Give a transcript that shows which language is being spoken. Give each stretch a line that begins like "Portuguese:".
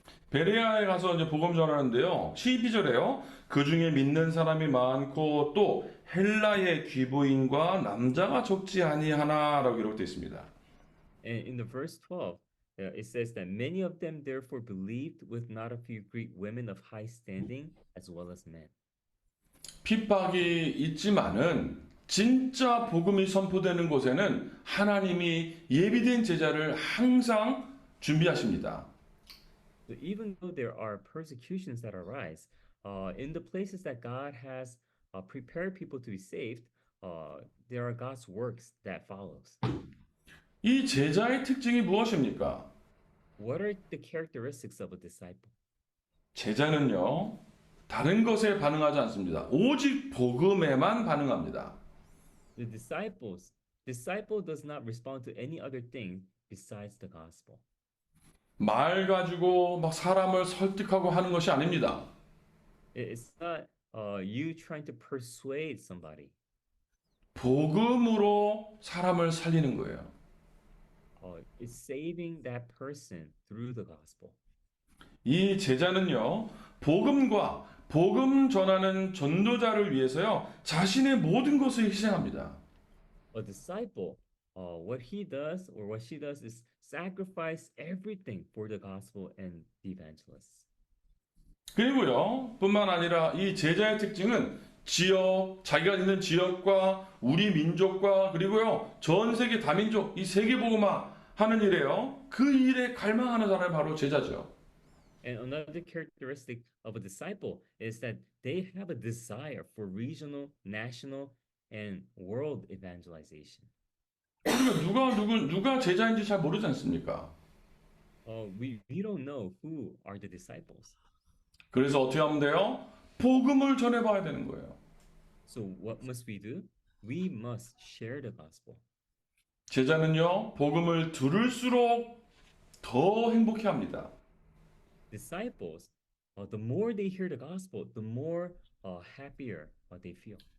Korean: 베레아에 가서 이제 복음 전하는데요. 12절에요. 그 중에 믿는 사람이 많고 또 헬라의 귀부인과 남자가 적지 아니하나라고 기록되어 있습니다.
English: And in the verse 12, it says that many of them therefore believed, with not a few Greek women of high standing as well as men.
Korean: 핍박이 있지만은 진짜 복음이 선포되는 곳에는 하나님이 예비된 제자를 항상 준비하십니다.
English: So even though there are persecutions that arise, in the places that God has prepared people to be saved, there are God's works that follows.
Korean: 이 제자의 특징이 무엇입니까?
English: What are the characteristics of a disciple?
Korean: 제자는요, 다른 것에 반응하지 않습니다. 오직 복음에만 반응합니다.
English: The disciple does not respond to any other thing besides the gospel.
Korean: 말 가지고 막 사람을 설득하고 하는 것이 아닙니다.
English: It's not you trying to persuade somebody.
Korean: 복음으로 사람을 살리는 거예요.
English: It's saving that person through the gospel.
Korean: 이 제자는요, 복음과 복음 전하는 전도자를 위해서요, 자신의 모든 것을 희생합니다.
English: A disciple, what he does or what she does is sacrifice everything for the gospel and the evangelists.
Korean: 그리고요, 뿐만 아니라 이 제자의 특징은 자기가 있는 지역과 우리 민족과 그리고요, 전 세계 다민족, 이 세계복음화 하는 일에요, 그 일에 갈망하는 사람이 바로 제자죠.
English: And another characteristic of a disciple is that they have a desire for regional, national, and world evangelization.
Korean: 그러니까 누가 제자인지 잘 모르지 않습니까?
English: We don't know who are the disciples.
Korean: 그래서 어떻게 하면 돼요? 복음을 전해봐야 되는 거예요.
English: So what must we do? We must share the gospel.
Korean: 제자는요, 복음을 들을수록 더 행복해합니다.
English: Disciples, the more they hear the gospel, the more happier they feel.